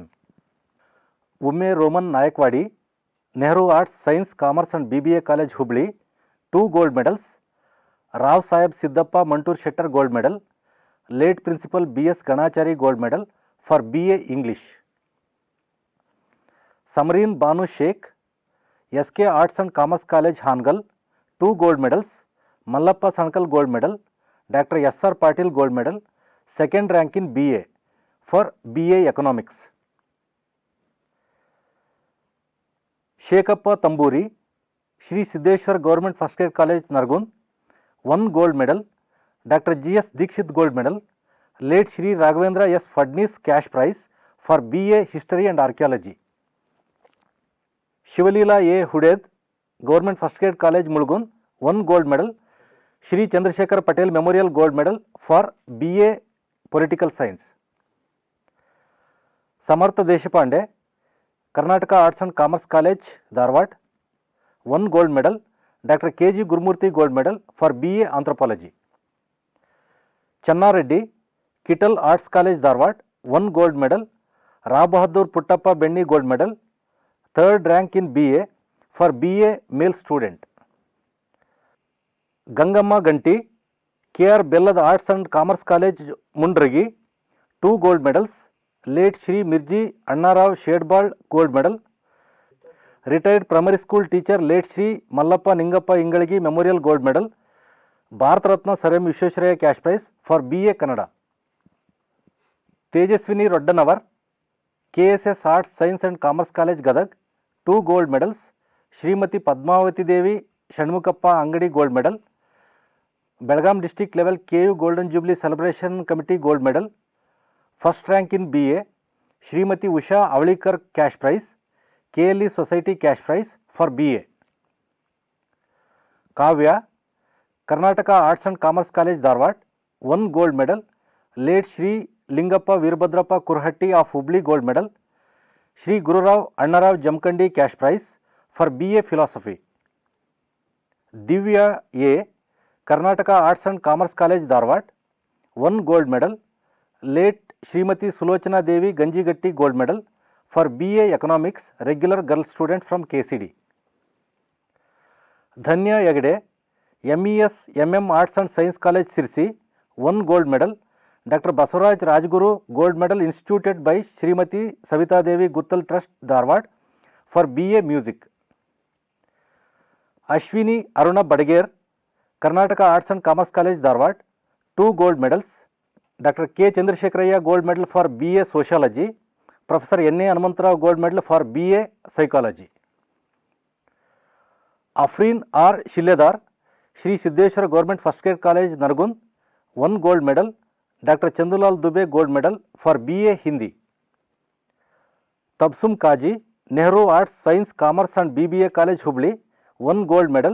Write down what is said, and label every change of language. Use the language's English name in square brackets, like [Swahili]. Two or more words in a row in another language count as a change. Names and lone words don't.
[English] Umme Roman Nayakwadi, Nehru Arts, Science, Commerce and BBA College, Hubli, 2 gold medals. Rao Saheb Siddappa Mantur Shettar gold medal. Late Principal B.S. Ganachari gold medal for BA English. Samreen Banu Sheikh, SK Arts and Commerce College, Hangal, 2 gold medals. Mallappa Sankal gold medal. Dr. S.R. Patil gold medal. Second rank in BA for BA Economics. Shekappa Tamburi, Shri Siddeshwar Government First Grade College, Nargun, 1 gold medal. Dr. G.S. Dikshit gold medal. Late Shri Raghavendra S. Fadnis cash prize for BA History and Archaeology. Shivalila A. Huded, Government First Grade College, Mulgun, 1 gold medal. Shri Chandrasekhar Patel Memorial gold medal for BA Political Science. Samartha Deshapande, Karnataka Arts and Commerce College, Dharwad, 1 gold medal. Dr. K.G. Gurmurthy gold medal for BA Anthropology. Channa Reddy, Kittal Arts College, Dharwad, 1 gold medal. Rao Bahadur Puttappa Benny gold medal. Third rank in BA for BA male student. Gangamma Ganti, K.R. Bellad Arts and Commerce College, Mundragi, 2 gold medals. Late Shri Mirji Annarao Shedbal gold medal. Retired primary school teacher late Shri Mallappa Ningappa Ingalgi Memorial gold medal. Bharat Ratna Sir M. Vishwesvaraya cash prize for BA Kannada. Tejaswini Roddanavar, KSS Arts, Science and Commerce College, Gadag, 2 gold medals. Srimati Padmavati Devi Shanmukappa Angadi gold medal. Belgaum district level KU Golden Jubilee Celebration Committee gold medal. First rank in BA. Srimati Usha Avalikar cash prize. KLE Society cash prize for BA. Kavya, Karnataka Arts and Commerce College, Dharwad, 1 gold medal. Late Shri Lingappa Virabhadrappa Kurhatti of Hubli gold medal. Shri Gururao Annarao Jamkandi cash prize for BA Philosophy. Divya A, Karnataka Arts and Commerce College, Dharwad, 1 gold medal. Late Srimati Sulochana Devi Ganjigatti gold medal for BA Economics, regular girl student from KCD. Dhanya Yagde, MES MM Arts and Science College, Sirsi, 1 gold medal. Dr. Basuraj Rajguru gold medal instituted by Srimati Savita Devi Guttal Trust, Dharwad for BA Music. Ashwini Aruna Badagere, Karnataka Arts and Commerce College, Dharwad, 2 gold medals. Dr. K. Chandrasekharaya gold medal for BA Sociology. Professor N. A. Hanumantarao gold medal for BA Psychology. Afreen R. Shilledar, Shri Siddeshwar Government First Grade College, Nargun, 1 gold medal. Dr. Chandulal Dubey gold medal for BA Hindi. Tabsum Kaji, Nehru Arts, Science, Commerce and BBA College, Hubli, 1 gold medal.